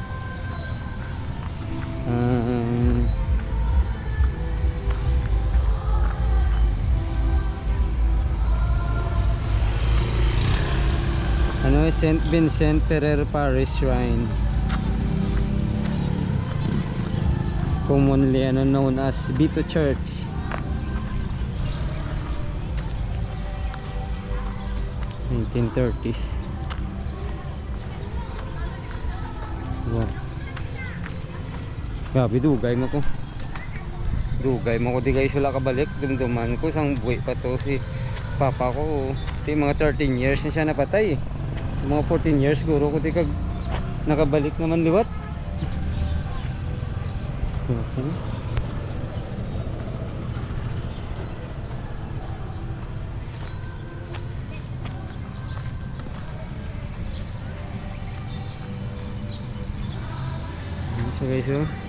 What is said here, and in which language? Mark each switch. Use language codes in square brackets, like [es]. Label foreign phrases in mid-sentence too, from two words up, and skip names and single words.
[tl] Ano St. Vincent Ferrer Parish Shrine. [en] Commonly [tl] ano [en] known as Bito Church. '30s. Wow. [hil] Grabe dugay mo ko. Dugay mo ko di guys wala kabalik. Dumduman ko sang buhay pa to si papa ko. Ito mga 13 years na siya napatay. Mga 14 years siguro ko di kag nakabalik naman liwat. Okay. So guys, oh.